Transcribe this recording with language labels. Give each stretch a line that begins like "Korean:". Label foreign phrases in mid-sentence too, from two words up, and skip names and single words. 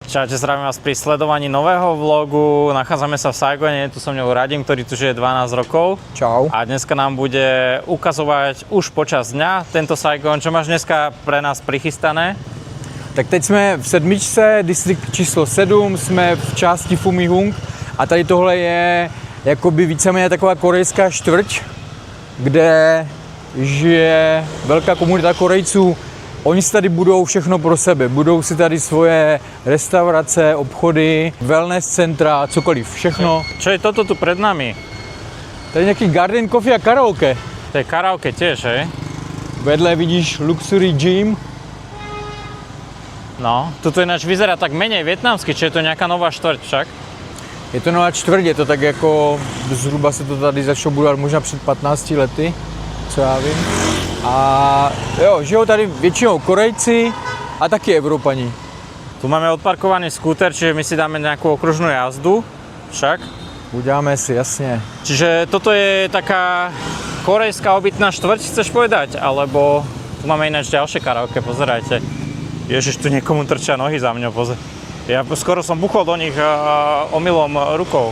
Slovak: Čaute, zdravím vás pri sledovaní nového vlogu. Nachádzame sa v Saigone, tu som mňou Radim, ktorý tu žije 12 rokov. Čau. A dneska nám bude ukazovať už počas dňa tento Saigon. Čo máš dneska pre nás prichystané?
Czech: Tak teď jsme v sedmičce, distrikt číslo 7, jsme v části Fumihung a tady tohle je jakoby víceméně taková korejská čtvrť, kde žije velká komunita Korejců. Oni si tady budou všechno pro sebe, budou si tady svoje restaurace, obchody, wellness centra, cokoliv, všechno.
Slovak: Čo je toto tu pred nami?
Czech: Tady nějaký
English: garden coffee
Czech: a karaoke.
Slovak: To je karaoke tiež, hej?
Czech: Vedle vidíš
English: luxury gym.
Slovak: No, toto ináč vyzerá tak menej vietnamsky, či je to nejaká nová štvrť však?
Czech: Je to nová čtvrť, je to tak jako, zhruba se to tady začalo budovat možná před 15 lety, co já vím. A jo, žijou tady většinou Korejci a taky Evropani.
Slovak: Tu máme odparkovaný skúter, čiže my si dáme nejakú okružnú jazdu však.
Czech: Uděláme si, jasně.
Slovak: Čiže toto je taká korejská obytná štvrť, chceš povedať? Alebo tu máme ináč ďalšie karaoke, pozerajte. Ježiš, tu niekomu trčia nohy za mňou, pozor. Ja skoro som buchol do nich omylom rukou.